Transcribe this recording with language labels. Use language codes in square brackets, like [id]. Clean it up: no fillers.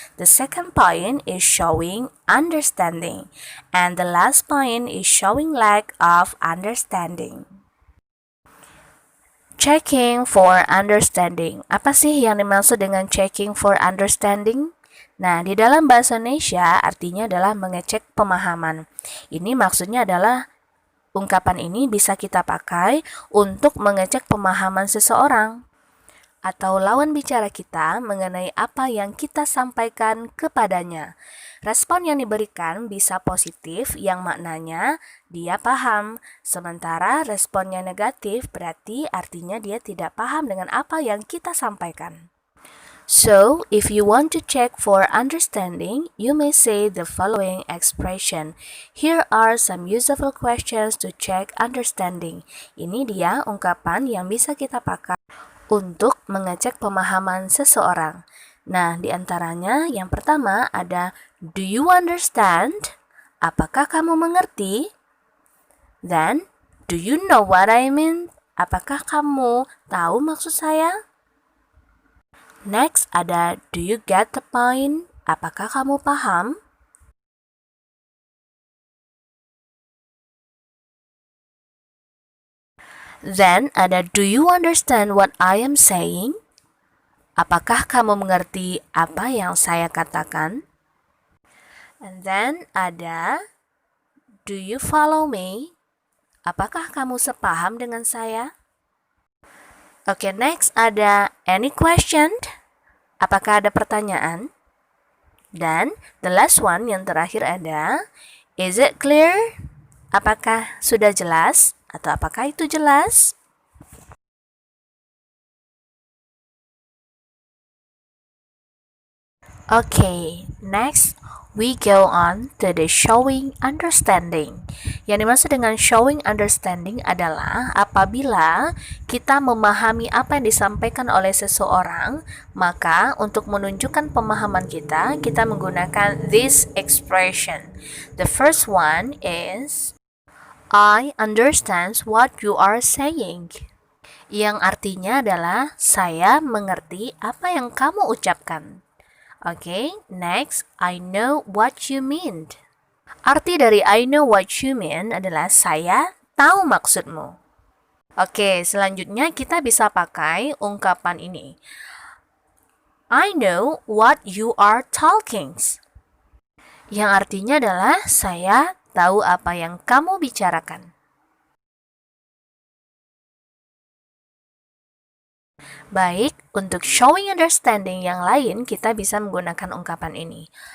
[en] The second point is showing understanding. And the last point is showing lack of understanding. Checking for understanding. [id] Apa sih yang dimaksud dengan checking for understanding? Nah, di dalam bahasa Indonesia artinya adalah mengecek pemahaman. Ini maksudnya adalah ungkapan ini bisa kita pakai untuk mengecek pemahaman seseorang atau lawan bicara kita mengenai apa yang kita sampaikan kepadanya. Respon yang diberikan bisa positif yang maknanya dia paham, sementara responnya negatif berarti artinya dia tidak paham dengan apa yang kita sampaikan. [en] So, if you want to check for understanding, you may say the following expression. Here are some useful questions to check understanding. [id] Ini dia ungkapan yang bisa kita pakai untuk mengecek pemahaman seseorang. Nah, di antaranya yang pertama ada [en] do you understand? [id] Apakah kamu mengerti? [en] Then, do you know what I mean? [id] Apakah kamu tahu maksud saya? [en] Next ada do you get the point? [id] Apakah kamu paham? [en] Then ada do you understand what I am saying? [id] Apakah kamu mengerti apa yang saya katakan? [en] And then ada do you follow me? [id] Apakah kamu sepaham dengan saya? Oke, next ada [en] any question? [id] Apakah ada pertanyaan? [en] Dan the last one [id] yang terakhir [en] ada is it clear? [id] Apakah sudah jelas? Atau apakah itu jelas? [en] Okay, next we go on to the showing understanding. [id] Yang dimaksud dengan showing understanding adalah apabila kita memahami apa yang disampaikan oleh seseorang, maka untuk menunjukkan pemahaman kita menggunakan [en] this expression. The first one is I understand what you are saying. [id] Yang artinya adalah saya mengerti apa yang kamu ucapkan. [en] Okay, next, I know what you mean. [id] Arti dari [en] I know what you mean [id] adalah saya tahu maksudmu. Oke, selanjutnya kita bisa pakai ungkapan ini. [en] I know what you are talking. [id] Yang artinya adalah saya tahu apa yang kamu bicarakan. Baik, untuk showing understanding yang lain kita bisa menggunakan ungkapan ini.